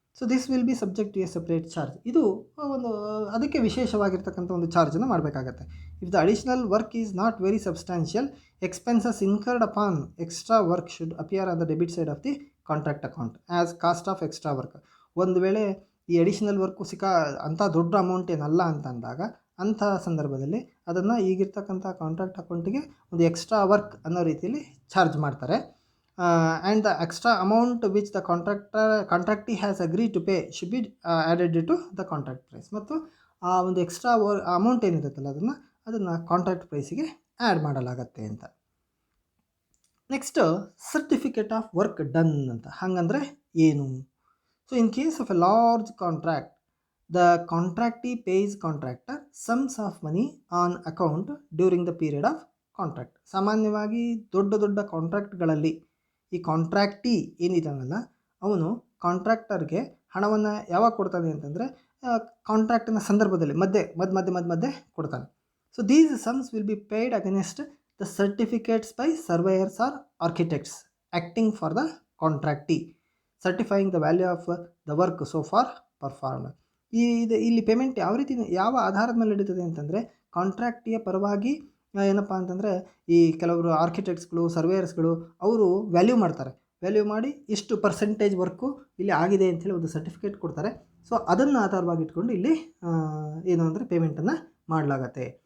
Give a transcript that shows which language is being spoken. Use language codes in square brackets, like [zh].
[en] So this will be subject to a separate charge. [kn] ಇದು ಒಂದು ಅದಕ್ಕೆ ವಿಶೇಷವಾಗಿರ್ತಕ್ಕಂಥ ಒಂದು ಚಾರ್ಜನ್ನು ಮಾಡಬೇಕಾಗತ್ತೆ. [en] If the additional work is not very substantial, expenses incurred upon extra work should appear on the debit side of the contract account as cost of extra work. [kn] ಒಂದು ವೇಳೆ ಈ additional work ಅಂಥ ದೊಡ್ಡ ಅಮೌಂಟ್ ಏನಲ್ಲ ಅಂತ ಅಂದಾಗ ಅಂಥ ಸಂದರ್ಭದಲ್ಲಿ ಅದನ್ನು ಈಗಿರ್ತಕ್ಕಂಥ ಕಾಂಟ್ರಾಕ್ಟ್ ಅಕೌಂಟಿಗೆ ಒಂದು ಎಕ್ಸ್ಟ್ರಾ ವರ್ಕ್ ಅನ್ನೋ ರೀತಿಯಲ್ಲಿ ಚಾರ್ಜ್ ಮಾಡ್ತಾರೆ. [en] And the extra amount which the contractee has agree to pay should be added to the contract price. [kn] ಮತ್ತು ಆ ಒಂದು ಎಕ್ಸ್ಟ್ರಾ ಅಮೌಂಟ್ ಏನಿರುತ್ತಲ್ಲ ಅದನ್ನು ಕಾಂಟ್ರಾಕ್ಟ್ ಪ್ರೈಸಿಗೆ ಆ್ಯಡ್ ಮಾಡಲಾಗತ್ತೆ ಅಂತ. [en] Next certificate of work done ಅಂತ. [kn] ಹಾಗಂದರೆ ಏನು? [en] So in case of a large contract, the contractee pays contractor sums of money on account during the period of contract. [kn] ಸಾಮಾನ್ಯವಾಗಿ ದೊಡ್ಡ ದೊಡ್ಡ ಕಾಂಟ್ರಾಕ್ಟ್ಗಳಲ್ಲಿ ಈ ಕಾಂಟ್ರಾಕ್ಟಿ ಏನಿದ್ದಾನಲ್ಲ ಅವನು ಕಾಂಟ್ರಾಕ್ಟರ್ಗೆ ಹಣವನ್ನು ಯಾವಾಗ ಕೊಡ್ತಾನೆ ಅಂತಂದರೆ ಕಾಂಟ್ರಾಕ್ಟಿನ ಸಂದರ್ಭದಲ್ಲಿ ಮಧ್ಯೆ ಕೊಡ್ತಾನೆ. [en] So these sums will be paid against the certificates by surveyors or architects acting for the contractee, certifying the value of the work so far performed. [kn] ಇಲ್ಲಿ ಪೇಮೆಂಟ್ ಯಾವ ಆಧಾರದ ಮೇಲೆ ನಡೀತದೆ ಅಂತಂದರೆ ಕಾಂಟ್ರಾಕ್ಟಿಯ ಪರವಾಗಿ ಏನಪ್ಪ ಅಂತಂದರೆ ಈ ಕೆಲವರು ಆರ್ಕಿಟೆಕ್ಟ್ಸ್ಗಳು ಸರ್ವೇಯರ್ಸ್ಗಳು ಅವರು ವ್ಯಾಲ್ಯೂ ಮಾಡಿ ಇಷ್ಟು ಪರ್ಸೆಂಟೇಜ್ ವರ್ಕು ಇಲ್ಲಿ ಆಗಿದೆ ಅಂಥೇಳಿ ಒಂದು ಸರ್ಟಿಫಿಕೇಟ್ ಕೊಡ್ತಾರೆ. ಸೊ ಅದನ್ನು ಆಧಾರವಾಗಿ ಇಟ್ಕೊಂಡು ಇಲ್ಲಿ ಏನು ಅಂದರೆ ಪೇಮೆಂಟನ್ನು ಮಾಡಲಾಗತ್ತೆ.